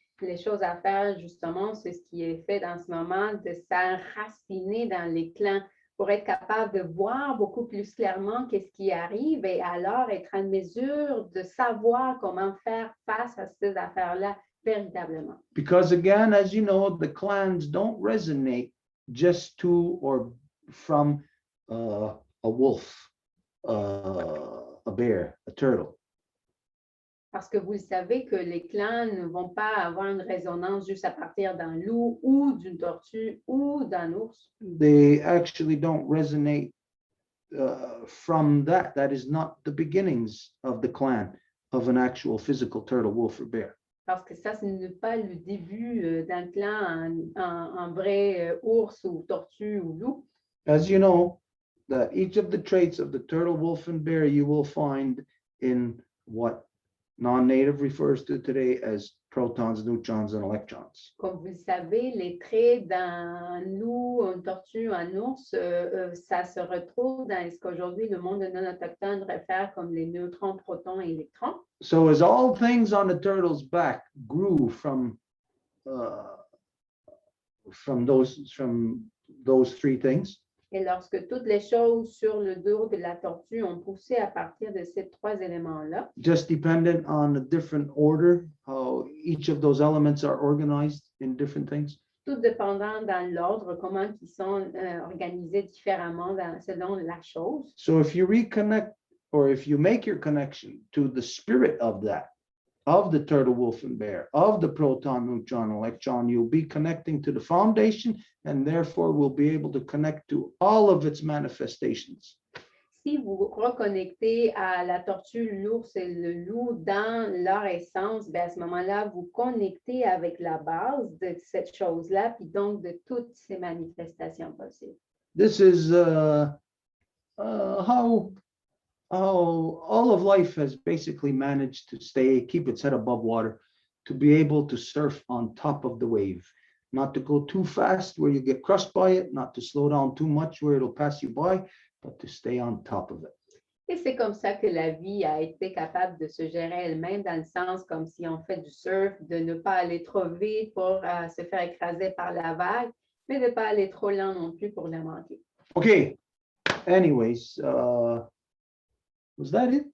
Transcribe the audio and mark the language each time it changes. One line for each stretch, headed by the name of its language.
French: Les choses à faire, justement, c'est ce qui est fait dans ce moment, de s'enraciner dans les clans pour être capable de voir beaucoup plus clairement qu'est-ce qui arrive et alors être en mesure de savoir comment faire face à ces affaires-là véritablement.
English: Because again, as you know, the clans don't resonate just to or from a wolf, a bear, a turtle.
French: Parce que vous le savez que les clans ne vont pas avoir une résonance juste à partir d'un loup ou d'une tortue ou d'un ours.
English: They actually don't resonate from that. That is not the beginnings of the clan of an actual physical turtle, wolf, or bear.
French: Parce que ça, ce n'est pas le début d'un clan en vrai ours ou tortue ou loup.
English: As you know, that each of the traits of the turtle, wolf, and bear you will find in what non-native refers to today as protons, neutrons, and electrons.
French: Comme vous le savez, les traits d'un loup, une tortue, un ours, ça se retrouve dans ce qu'aujourd'hui le monde non autochtone réfère comme les neutrons, protons et électrons.
English: So as all things on the turtle's back grew from those three things,
French: Et lorsque toutes les choses sur le dos de la tortue ont poussé à partir de ces trois éléments-là,
English: just dependent on the different order, how each of those elements are organized in different things.
French: tout dépendant dans l'ordre, comment ils sont organisés différemment selon la chose.
English: So if you reconnect, or if you make your connection to the spirit of that, of the turtle, wolf, and bear, of the proton, neutron, electron, you'll be connecting to the foundation, and therefore will be able to connect to all of its manifestations.
French: Si vous reconnectez à la tortue, l'ours et le loup dans leur essence, bien à ce moment-là, vous connectez avec la base de cette chose-là, puis donc de toutes ces manifestations possibles.
English: This is how all of life has basically managed to keep its head above water, to be able to surf on top of the wave, not to go too fast where you get crushed by it, not to slow down too much where it'll pass you by, but to stay on top of it.
French: Et c'est comme ça que la vie a été capable de se gérer elle-même, dans le sens comme si on fait du surf, de ne pas aller trop vite pour se faire écraser par la vague, mais de ne pas aller trop lent non plus pour la manquer.
English: Okay, anyways, was that it?